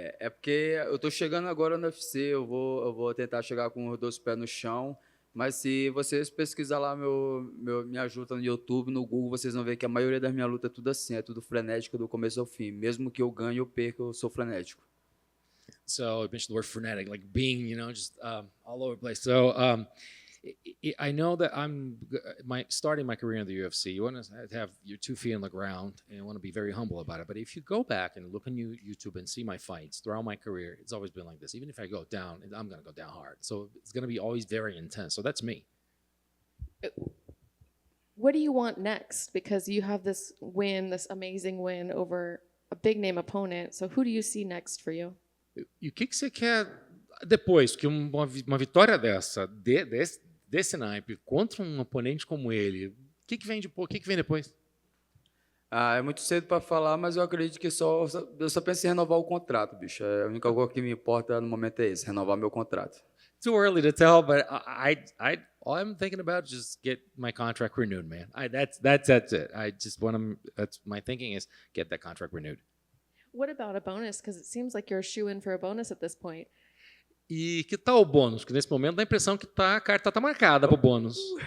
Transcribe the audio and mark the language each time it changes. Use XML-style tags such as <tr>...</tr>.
<pt>Porque eu estou chegando agora no UFC, eu vou tentar chegar com os 2 pés no chão. Mas se vocês pesquisar lá minha luta no YouTube, no Google, vocês vão ver que a maioria das minhas lutas é tudo assim, é tudo frenético do começo ao fim. Mesmo que eu ganhe ou perca, eu sou frenético.</pt> <en>So you mentioned the word frenetic, like being, just all over the place. So I know that I'm starting my career in the UFC. You want to have your 2 feet on the ground and you want to be very humble about it. But if you go back and look on YouTube and see my fights throughout my career, it's always been like this. Even if I go down, I'm going to go down hard. So it's going to be always very intense. So that's me. What do you want next? Because you have this amazing win over a big name opponent. So who do you see next for you?</en> <pt>E o que você quer depois? Que uma vitória desse naipe contra um oponente como ele, o que vem depois? É muito cedo para falar, mas eu acredito que eu só penso em renovar o contrato, bicho. A única coisa que me importa no momento é isso, renovar meu contrato.</pt> <en>Too early to tell, but all I'm thinking about is just get my contract renewed, man. That's it. I just that's my thinking is get that contract renewed. What about a bonus? Because it seems like you're a shoe-in for a bonus at this point.</en> <pt>E que tal o bônus? Porque nesse momento dá a impressão que a carta está marcada para o bônus.</pt>